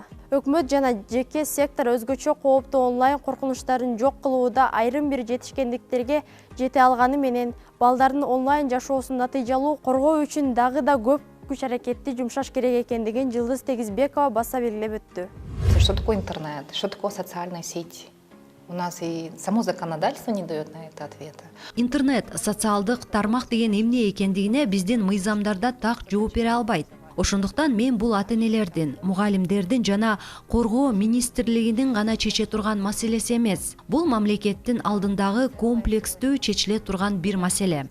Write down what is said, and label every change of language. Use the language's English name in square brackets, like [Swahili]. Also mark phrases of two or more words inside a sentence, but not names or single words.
[Kyrgyz] Өкмөт жана жеке сектор өзгөчө кооптуу онлайн коркунучтарын жок кылууда айрым бир жетишкендиктерге жете алганы менен балдардын онлайн жашоосун натыйжалуу коргоо үчүн дагы да көп күч аракетти жумшаш керек экендигин Жылдыз Тегизбекова баса белгилеп өттү. [Russian] Что такое интернет? Что такое социальная сеть? У нас и само законодательство не дает на это ответа. [Kyrgyz] Интернет, социалдык тармак деген эмне экендигине биздин мыйзамдарда так жооп бере албайт. Ошондуктан мен бул ата-энелердин, мугалимдердин жана коргоо министрлигинин гана чече турган маселеси эмес. Бул мамлекеттин алдындагы комплекстүү чечиле турган бир маселе.